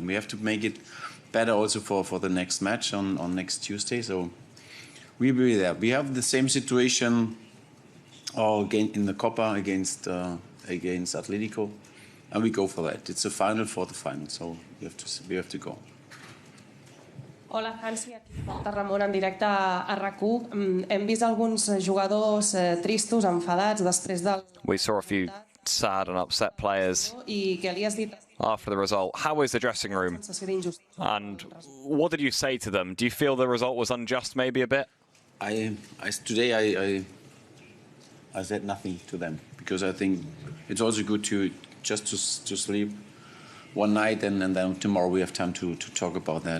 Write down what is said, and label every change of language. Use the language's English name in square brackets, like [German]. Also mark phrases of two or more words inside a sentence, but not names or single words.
[English] We have to make it better also for the next match on next Tuesday. So we'll be there. We have the same situation again in the Copa against Atletico, and we go for that. It's a final for the final, so we have to go. [Catalan] Hola, Hansi, aquí Ramon en directe a RAC1. Hem vist alguns jugadors tristos, enfadats després del... [English] We saw a few sad and upset players [Catalan] I què li has dit? [English] After the result. How was the dressing room? And what did you say to them? Do you feel the result was unjust maybe a bit? Today I said nothing to them because I think it's also good to sleep one night and then tomorrow we have time to talk about that.